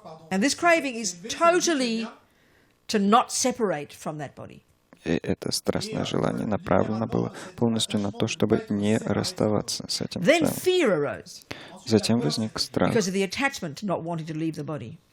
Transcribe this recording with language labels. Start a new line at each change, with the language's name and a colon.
English: And this craving is totally to not separate from that body.
Russian: И это страстное желание направлено было полностью на то, чтобы не расставаться с этим
English: Then
Russian: целым.
English: fear arose
Russian: Затем возник страх
English: because of the attachment to not wanting to leave the body.